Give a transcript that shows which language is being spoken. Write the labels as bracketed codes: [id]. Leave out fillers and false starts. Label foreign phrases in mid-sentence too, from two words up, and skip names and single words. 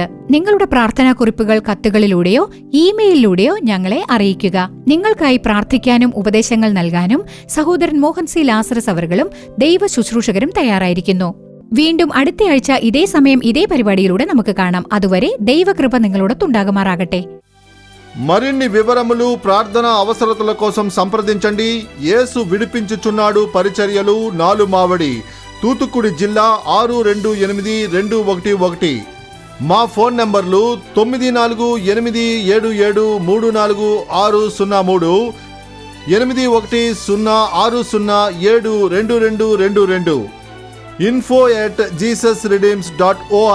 [ml] നിങ്ങളുടെ പ്രാർത്ഥനാക്കുറിപ്പുകൾ കത്തുകളിലൂടെയോ ഇമെയിലിലൂടെയോ ഞങ്ങളെ അറിയിക്കുക. നിങ്ങൾക്കായി പ്രാർത്ഥിക്കാനും ഉപദേശങ്ങൾ നൽകാനും സഹോദരൻ മോഹൻ സി ലാസറസ് അവர்களுം ദൈവ ശുശ്രൂഷകരും തയ്യാറായിരിക്കുന്നു. വീണ്ടും അടുത്തയാഴ്ച ഇതേ സമയം ഇതേ പരിപാടിയിലൂടെ നമുക്ക് കാണാം. അതുവരെ ദൈവകൃപ നിങ്ങളോടൊത്തുണ്ടാകുമാറാകട്ടെ. [te] మరిన్ని వివరములు ప్రార్థన అవసరతల కోసం సంప్రదించండి. యేసు విడిపించుచున్నాడు పరిచర్యలు, 4 మావడి, తూతుకుడి జిల్లా 628211. మా ఫోన్ నంబర్లు 9487734603, 8106072222, info@jesusredeems.org.